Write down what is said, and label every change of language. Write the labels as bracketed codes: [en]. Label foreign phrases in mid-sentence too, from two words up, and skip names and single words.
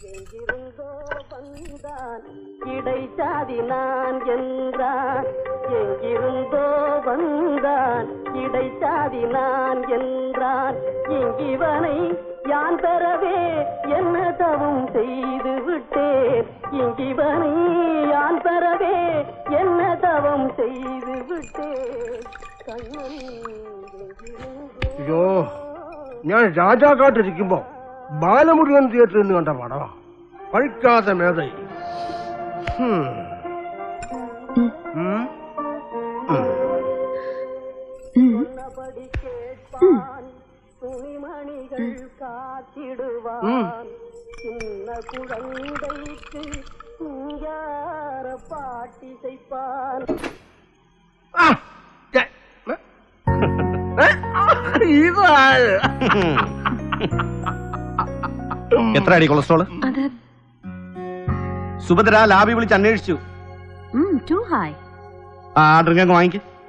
[ta] இடைச்சாதி நான் என்றான் எங்கிருந்தோ வந்தான் இடைச்சாதி நான் என்றான் இங்கிவனை யான் பெறவே என்ன தவம் செய்து விட்டேன் இங்கிவனை யான் பெறவே என்ன தவம் செய்து விட்டேன் [ml] അയ്യോ ഞാൻ രാജാക്കാട്ടിരിക്കുമ്പോ ബാലമുരുകൻ തിയേറ്ററിൽ നിന്ന് കണ്ട പടവാ പഴിക്കാതെ മേധയി [ta] துணிமணிகள் காத்திடுவான் சின்ன குழந்தைக்கு சிங்கார பாட்டிசைப்பான் [ml] എത്ര അടി കൊളസ്ട്രോള്? സുഭദ്ര ലാബി വിളിച്ച് അന്വേഷിച്ചു. ആ ഡ്രിങ്ക് അങ്ങ് വാങ്ങിക്ക്.